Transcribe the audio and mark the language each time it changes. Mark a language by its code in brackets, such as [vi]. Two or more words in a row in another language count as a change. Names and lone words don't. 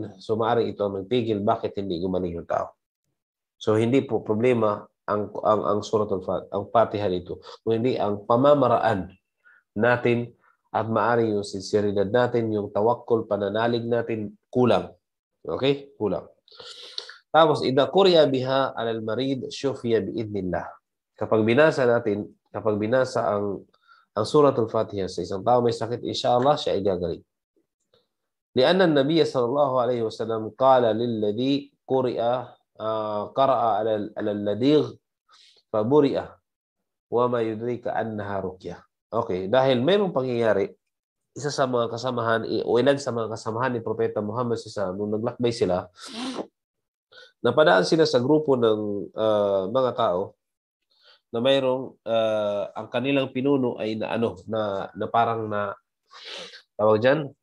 [tl] So maaring ito ang magpigil bakit hindi gumaling yung tao. So hindi po problema ang Surah Al-Fatiha, ang Fatiha dito. Kung hindi ang pamamaraan natin at maaring yung sinceridad natin, yung tawakkul, pananalig natin, kulang. Okay? Kulang. Tapos, [ar] إذا قرئت بها على المريض شفي بإذن الله. [tl] Kapag binasa ang Surah Al-Fatiha sa isang tao may sakit, insyaAllah siya ay gagaling. [ar] لأن النبي صلى الله عليه وسلم قال للذي قرأ على اللديغ فبرئ وما يدريك أنها رقية. [tl] Okay, dahil mayroong pangyayari, isa sa mga kasamahan o ilan sa mga kasamahan ni Propeta Muhammad SAW, nung naglakbay sila, napadaan sila sa grupo ng mga tao na mayroong ang kanilang pinuno ay na parang na tawag diyan